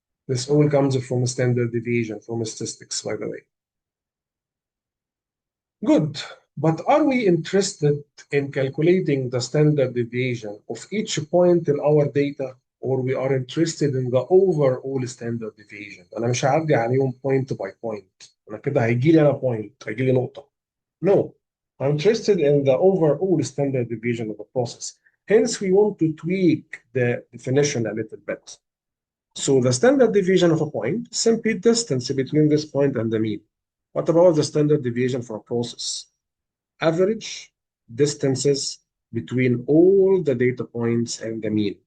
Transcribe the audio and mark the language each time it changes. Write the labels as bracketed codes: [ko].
[en] This all comes from standard deviation from statistics, by the way. Good. But are we interested in calculating the standard deviation of each point in our data, or we are interested in the overall standard deviation؟ [ar] أنا مش هعدي عليهم [en] point by point. [ar] أنا كده هيجي لي أنا point، هيجي لي نقطة. [en] No. I'm interested in the overall standard deviation of the process. Hence, we want to tweak the definition a little bit. So the standard deviation of a point is simply distance between this point and the mean. What about the standard deviation for a process? Average distances between all the data points and the mean.